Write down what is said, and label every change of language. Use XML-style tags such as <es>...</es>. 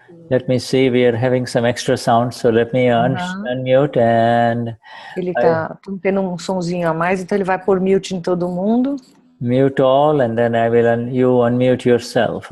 <en>Let me see, we are having some extra sound, so let me unmute and...</en> <pt>Ele está tendo um sonzinho a mais, então ele vai pôr mute em todo mundo.</pt> <en>Mute all, and then I will you unmute yourself.</en>